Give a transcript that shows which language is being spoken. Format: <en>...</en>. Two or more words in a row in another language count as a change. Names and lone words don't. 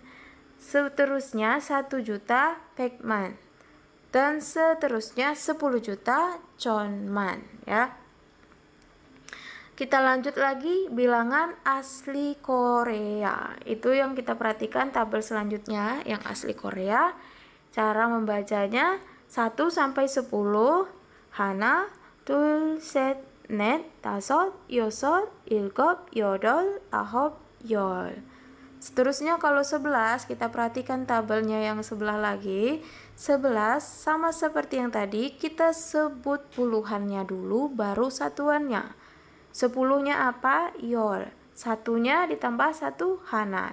<id>Seterusnya 1 juta pekman, dan seterusnya 10 juta conman ya. Kita lanjut lagi bilangan asli Korea. Itu yang kita perhatikan tabel selanjutnya yang asli Korea. Cara membacanya 1 sampai 10.</id> <ko>Hana, 둘, 셋, 넷, 다섯, 여섯, 일곱, 여덟, 아홉, 열.</ko> <id>Seterusnya kalau 11 kita perhatikan tabelnya yang sebelah lagi. 11 sama seperti yang tadi, kita sebut puluhannya dulu baru satuannya. 10-nya apa? Yol. Satunya ditambah 1 hana.</id>